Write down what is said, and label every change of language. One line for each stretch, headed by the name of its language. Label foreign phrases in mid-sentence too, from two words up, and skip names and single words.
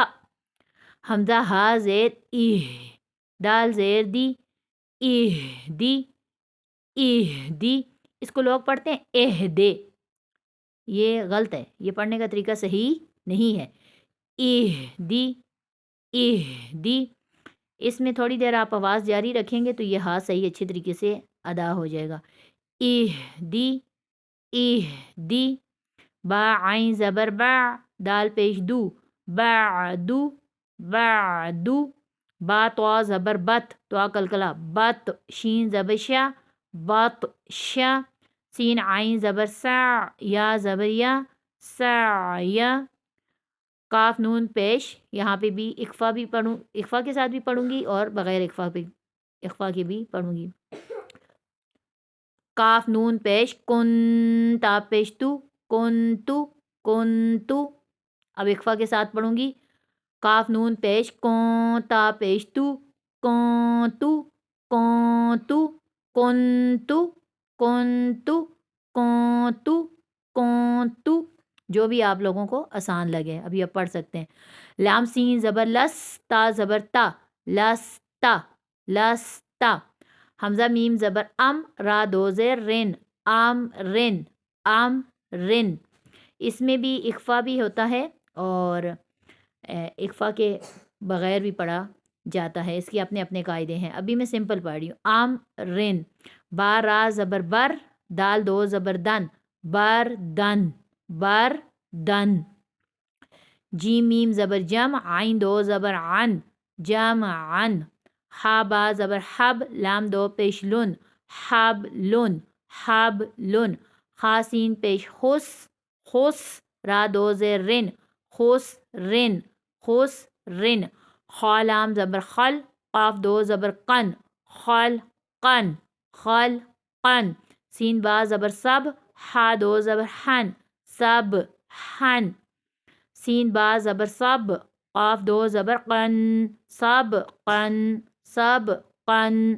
Urdu: حمزہ ہا زیر ایہ، دال زیر دی،
Arabic: ایہ دی، ایہ دی،
Urdu: اس کو لوگ پڑھتے ہیں ایہ دے، یہ غلط ہے، یہ پڑھنے کا طریقہ صحیح نہیں ہے۔
Arabic: ایہ دی، ایہ دی،
Urdu: اس میں تھوڑی دیر آپ آواز جاری رکھیں گے تو یہ ہا صحیح اچھے طریقے سے ادا ہو جائے گا۔
Arabic: ایہ دی، ایہ دی،
Urdu: با عین زبر با، دال پیش دو، بعدو، بعدو، با تو زبر بت، تو کلکلا بت، شین زبر شا، بط شا، سین عین زبر سا، یا زبر یا، سعیا، کاف نون پیش، یہاں پہ بھی اخفا بھی پڑھوں، اخفا کے ساتھ بھی پڑھوں گی اور بغیر اخفا کے بھی پڑھوں گی۔ کاف نون پیش کن، تا پیش تو، کن تو، کن تو، اب اخفا کے ساتھ پڑھوں گی۔ کاف نون پیش کون، تا پیش تو، کون تو، کون تو، کن تو، کن تو، کون تو، کون تو، جو بھی آپ لوگوں کو آسان لگے ابھی آپ پڑھ سکتے ہیں۔ لام سین زبر لس، تا زبر تا، لستا، لستا، حمزہ میم زبر ام، را دو زیر رن، ام رن، ام رن، اس میں بھی اخفا بھی ہوتا ہے اور اخفا کے بغیر بھی پڑھا جاتا ہے، اس کے اپنے اپنے قاعدے ہیں۔ ابھی میں سمپل پڑھ رہی ہوں۔
Arabic: آم رن،
Urdu: با را زبر بر، دال دو زبر دن، بر دن، بر دن۔ جیم میم زبر جم، عین دو زبر عن، جم عن۔ ہا با زبر حب، لام دو پیش لن، حب لن، حب لن۔ خا سین پیش خس، خس، را دو زیر رن، خس رن، خس رن۔ خا لام زبر خل، قاف دو زبر قن، خل قن، خل قن۔ سین با زبر سب، ہا دو زبر حن، سب حن۔ سین با زبر سب، قاف دو زبر قن، سب قن، سب قن۔